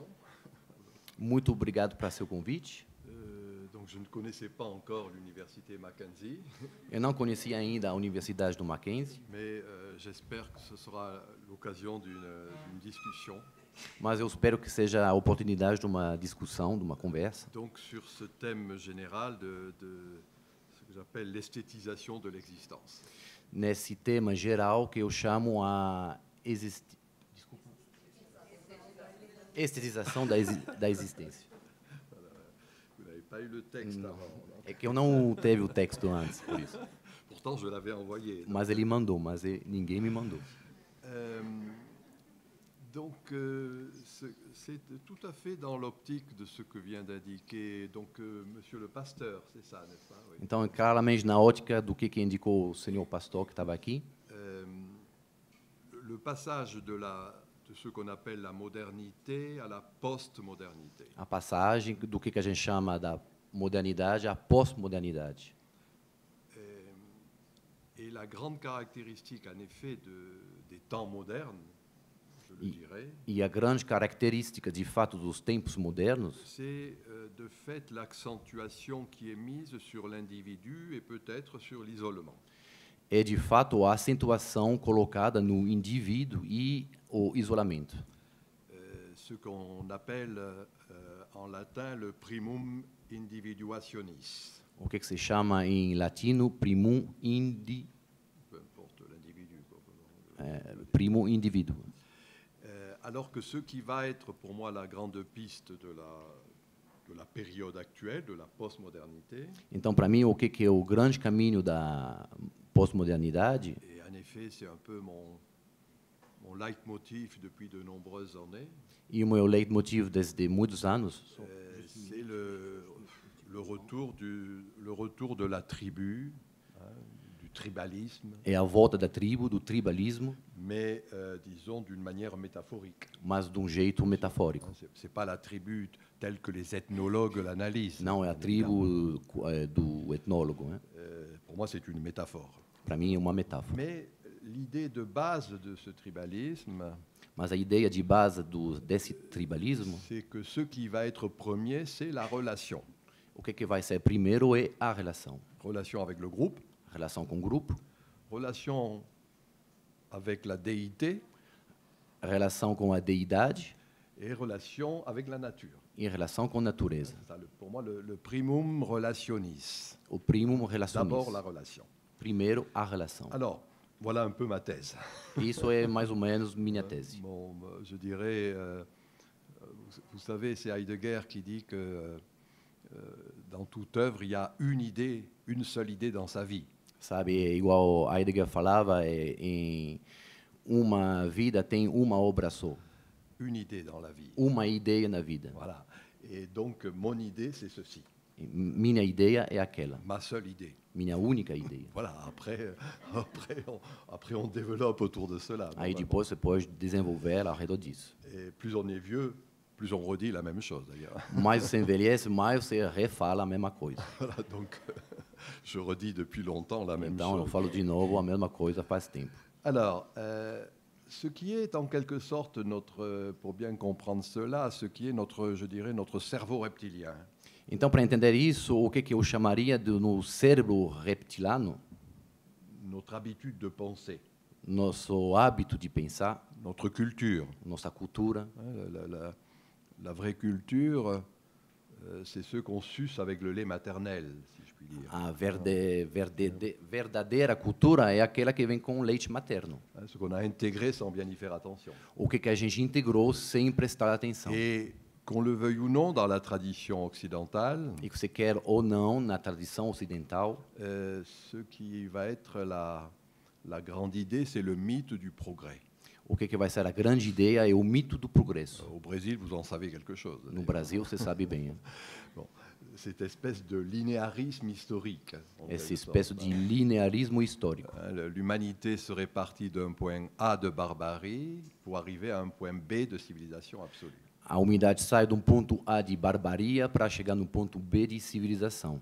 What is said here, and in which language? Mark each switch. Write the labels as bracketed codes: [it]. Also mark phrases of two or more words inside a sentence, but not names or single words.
[pt] Muito obrigado para seu convite. [fr] Donc, je ne connaissais pas encore l'université Mackenzie. [pt] Eu não conhecia ainda a Universidade do Mackenzie, [fr] mais j'espère que ce sera l'occasion d'une discussion. [pt] Mas eu espero que seja a oportunidade de uma discussão, de uma conversa. [fr] Donc, sur ce thème général de ce que j'appelle l'esthétisation de l'existence. [pt] Nesse tema geral que eu chamo a estetização da existência. [fr] Vous n'avez pas eu le texte avant. [pt] É que eu não teve o texto antes, por isso. [fr] Pourtant, je l'avais envoyé. [pt] Mas ele mandou, mas ninguém me mandou. [fr] Donc, c'est tout à fait dans l'optique de ce que vient d'indiquer Monsieur le Pasteur, c'est ça, n'est-ce pas? Oui. [pt] Então, é claramente na ótica do que indicou o senhor pastor que estava aqui. [fr] Le passage de ce qu'on appelle la modernité à la post-modernité. [pt] A passagem do que a gente chama da modernidade à pós-modernidade. [fr] Et la grande caractéristique, en effet, des temps modernes, je le dirais, [pt] e a grande característica, de fato, dos tempos modernos, [fr] c'est de fait l'accentuation qui est mise sur l'individu et peut-être sur l'isolement. [pt] É, de fato, a acentuação colocada no indivíduo e o isolamento. [fr] Ce qu'on appelle en latin le [la] primum individuationis. [pt] O que se chama em latino primum [fr] Peu importe l'individu. [pt] primo indivíduo. [fr] Alors que ce qui va être pour moi la grande piste de la période actuelle, de la postmodernité. [pt] Então, para mim, o que é o grande caminho da pós-modernidade? [fr] Et en effet, c'est un peu mon leitmotiv depuis de nombreuses années. [pt] E o meu leitmotiv desde muitos anos [fr] C'est le retour de la tribu, du tribalisme. [pt] É a volta da tribo, do tribalismo, [fr] Mais disons d'une manière métaphorique. [pt] mas de jeito metafórico. [fr] C'est pas la tribu telle que les ethnologues l'analysent. [pt] Não é a tribo do etnólogo, né? [fr] Pour moi, c'est une métaphore. [pt] Para mim é uma metáfora. [fr] Mais l'idée de base de ce tribalisme, [pt] Mas a ideia de base desse tribalismo, [fr] c'est que ce qui va être premier, c'est la relation. [pt] o que vai ser primeiro é a relação. [fr] Relation avec le groupe, [pt] Relação com o grupo, [fr] relation avec la déité [pt] relação com a deidade [fr] et relation avec la nature. [pt] e relação com a natureza. [fr] C'est ça, pour moi, le [la] primum relationis. [pt] O primum [fr] D'abord [pt] relacionis. [fr] la relation. [pt] Primeiro, a relação. [fr] Alors, voilà un peu ma thèse. [pt] Isso é mais ou menos minha tese. [fr] Bon, je dirais, vous savez, c'est Heidegger qui dit que dans toute œuvre, il y a une idée, une seule idée dans sa vie. [pt] Sabe, igual Heidegger falava, em uma vida tem uma obra só, [fr] Une idée dans la vie. [pt] uma ideia na vida. [fr] Voilà. Et donc, mon idée, c'est ceci. [pt] E minha ideia é aquela, [fr] Ma seule idée. [pt] minha única ideia. [fr] Voilà, après on développe autour de cela. [pt] Aí [fr] Bon, [pt] depois você pode desenvolver ao redor disso. [fr] et plus on est vieux, plus on redit la même chose d'ailleurs. [pt] Mais você envelhece, mais você refala a mesma coisa. [fr] Voilà, donc je redis depuis longtemps la même [pt] Então eu [fr] chose. [pt] falo de novo a mesma coisa faz tempo. [fr] Alors, ce qui est en quelque sorte notre, pour bien comprendre cela, ce qui est notre, je dirais, notre cerveau reptilien. [pt] Então, para entender isso, o que eu chamaria no cérebro reptiliano, [fr] Notre habitude de penser, [pt] nosso hábito de pensar, [fr] notre culture. [pt] nossa cultura. [fr] Hein, la vraie culture, c'est ceux qu'on suce avec le lait maternel, si je puis dire. [pt] A verdadeira cultura é aquela que vem com leite materno. [fr] Hein, ce qu'on a intégré sans bien y faire attention. [pt] O que a gente integrou sem prestar atenção. [fr] Et qu'on le veuille ou non, dans la tradition occidentale, [pt] E que você quer ou não, na tradição ocidental, [fr] ce qui va être la grande idée, c'est le mythe du progrès. [pt] o que vai ser a grande ideia é o mito do progresso. [fr] Au Brésil, vous en savez quelque chose. [pt] No Brasil, você sabe bem. [fr] Bon, cette espèce de linéarisme historique. En [pt] Essa [fr] quelque [pt] espécie [fr] sorte, [pt] de linearismo histórico. [fr] hein. L'humanité serait partie d'un point A de barbarie pour arriver à un point B de civilisation absolue. [pt] A humanidade sai de um ponto A de barbaria para chegar no ponto B de civilização.